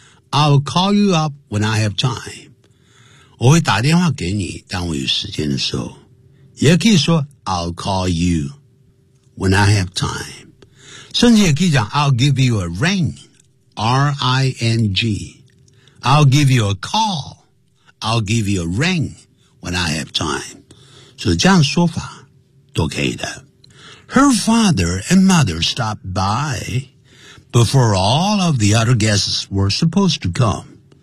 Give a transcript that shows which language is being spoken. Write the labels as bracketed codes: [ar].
[en] I'll call you up when I have time. [zh] 我会打电话给你当我有时间的时候。也可以说 [en] I'll call you when I have time. [zh] 甚至也可以讲 [en] I'll give you a ring, R-I-N-G. I'll give you a call. I'll give you a ring when I have time. [zh] 所以这样说法都可以的。 [en] Her father and mother stopped by before all of the other guests were supposed to come.